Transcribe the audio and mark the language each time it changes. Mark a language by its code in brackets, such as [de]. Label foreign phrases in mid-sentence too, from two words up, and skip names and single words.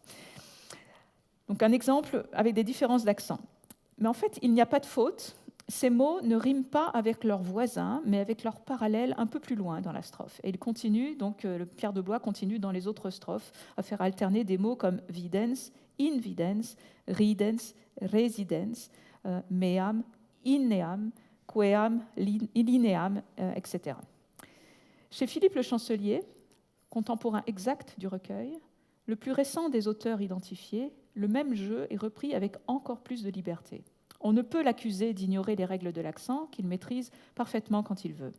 [fr] Donc un exemple avec des différences d'accent. Mais en fait, il n'y a pas de faute. Ces mots ne riment pas avec leurs voisins, mais avec leurs parallèles un peu plus loin dans la strophe. Et il continue, donc le Pierre de Blois continue dans les autres strophes à faire alterner des mots comme [la] videns, invidens, ridens, residens, meam, inneam, queam, lineam, [fr] etc. Chez Philippe le Chancelier, contemporain exact du recueil, le plus récent des auteurs identifiés, le même jeu est repris avec encore plus de liberté. On ne peut l'accuser d'ignorer les règles de l'accent qu'il maîtrise parfaitement quand il veut.